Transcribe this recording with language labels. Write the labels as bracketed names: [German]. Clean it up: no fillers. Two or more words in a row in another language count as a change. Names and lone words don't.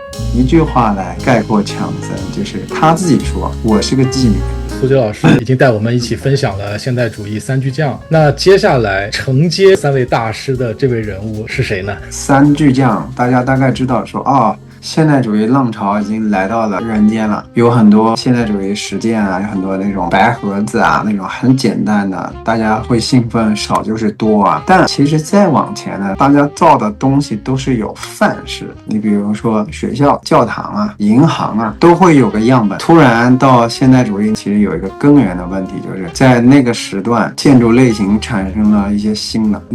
[Chinese] 一句話来概括強森，就是他自己说我是个妓女。苏杰老师已经带我们一起分享了现代主义三巨匠，那接下来承接三位大师的这位人物是谁呢？三巨匠大家大概知道说现代主义浪潮已经来到了人间了，有很多现代主義實踐啊，有很多那種白盒子啊，那種很簡單的，大家會興奮，少就是多啊。但其實再往前呢，大家造的東西都是有範式。你比如說學校、教堂啊、銀行啊，都會有個樣本。突然到現代主義，其實有一個根源的問題，就是在那個時段，建築類型產生了一些新的。